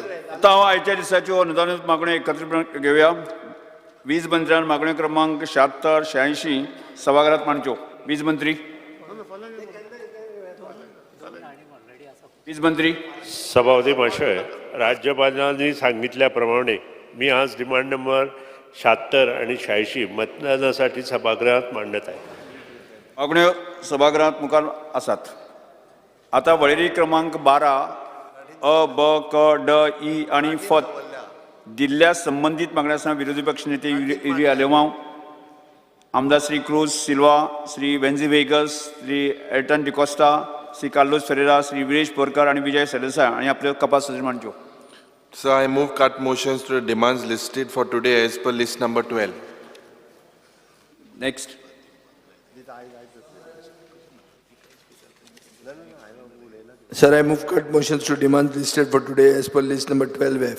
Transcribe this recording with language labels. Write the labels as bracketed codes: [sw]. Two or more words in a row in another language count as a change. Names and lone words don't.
[kok] आतां हांव आयच्या दिसाच्यो अनुदानीत मागण्यो एकत्रीत घेवया वीज मंत्र्यान मागण्यो क्रमांक 76 86 सभागृहात मांडच्यो वीज मंत्री वीज मंत्री [mr] सभापती महाशय राज्यपालांनी सांगितल्या प्रमाणे मी आज [en] demand number [mr] 76 आणि 86 मतदानासाठी सभागृहात मांडत आहे [kok] मागण्यो सभागृहात मुखार आसात आता वळेरी क्रमांक 12 अ ब क ड ई आणि फ दिल्ल्या संबंधित मागण्यांसह विरोधी पक्ष नेते युरी आलेमांव आमदार श्री क्रूज सिल्वा श्री वेन्झी वेगस श्री एल्टन डिकोस्टा श्री कार्लोस फेरेरा श्री विरेश बोरकर आणि विजय सरदेसाय आणि आपले कपास सदस्य मांडच्यो [en] So I move cut motions to the demands listed for today as per list number 12. नेक्स्ट Sir, I move cut motions to demand listed for today as per list number 12F.